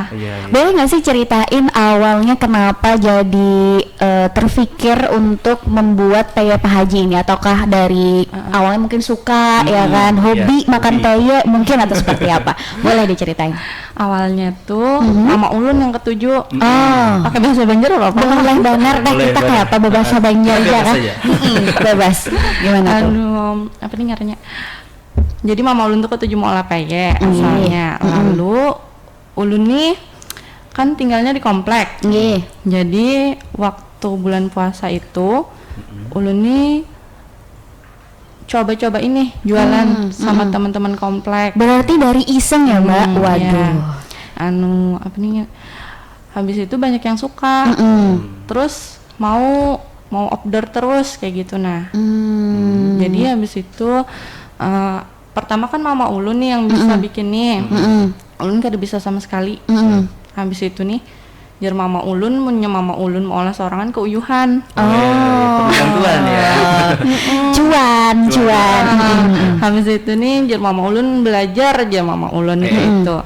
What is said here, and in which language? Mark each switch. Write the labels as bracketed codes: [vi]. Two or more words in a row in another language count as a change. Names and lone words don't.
[id] Boleh nggak sih ceritain awalnya kenapa jadi terfikir untuk membuat PY Pak Haji ini? Ataukah dari awalnya mungkin suka ya kan, hobi makan PY mungkin, atau seperti apa? Boleh diceritain. [bjn] Awalnya tuh Mama Ulun yang ketujuh. [id] Pakai bahasa Banjar apa? Boleh banget deh, kita kayak apa bahasa Banjar aja kan? Bebas. Gimana tuh? [bjn] Apa nih ngarannya? Jadi Mama Ulun tuh ketujuh mau olah PY asalnya. Lalu Ulun nih kan tinggalnya di komplek. Jadi waktu bulan puasa itu Ulun nih coba-coba ini jualan sama teman-teman komplek. [id] Berarti dari iseng ya, Mbak? Waduh. Apa nih? Habis itu banyak yang suka. Terus mau order terus kayak gitu Jadi habis itu pertama kan Mama Ulun nih yang bisa bikin nih. [bjn] Ulun gak ada bisa sama sekali. Habis itu nih jar Mama Ulun Mama Ulun mau olah sorangan keuyuhan. [id] Bantuan ya. Cuan. [bjn] Habis itu nih jar Mama Ulun belajar aja Mama Ulun gitu.